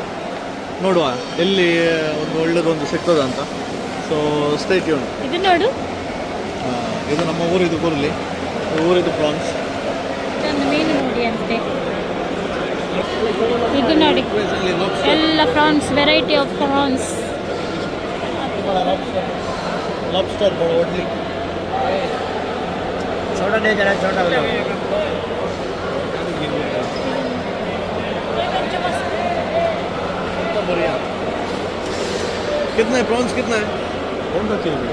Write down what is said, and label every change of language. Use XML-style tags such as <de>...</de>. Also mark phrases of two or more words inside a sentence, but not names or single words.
<kn>ನೋಡುವ ಎಲ್ಲಿ ಒಂದು ಒಳ್ಳೆದೊಂದು ಸಿಗ್ತದೆ ಅಂತ.</kn> <en>so stay tune.</en> <kn>ಇದು ನೋಡು, ಇದು ನಮ್ಮ ಊರಿದು ಕುರ್ಲಿ, ಊರಿದು ಪ್ರಾನ್ಸ್. ಒಂದು ಮೀನು ನೋಡಿ ಅಂತೆ. ಇದು ನೋಡಿ ಎಲ್ಲ ಪ್ರಾನ್ಸ್,</kn> <en>variety of prawns.</en> <hi>लॉबस्टर ओडली छोटा दे जरा, छोटा हो बढ़िया. कितना है प्रॉन्स? कितना है? कौन सा चाहिए?</hi>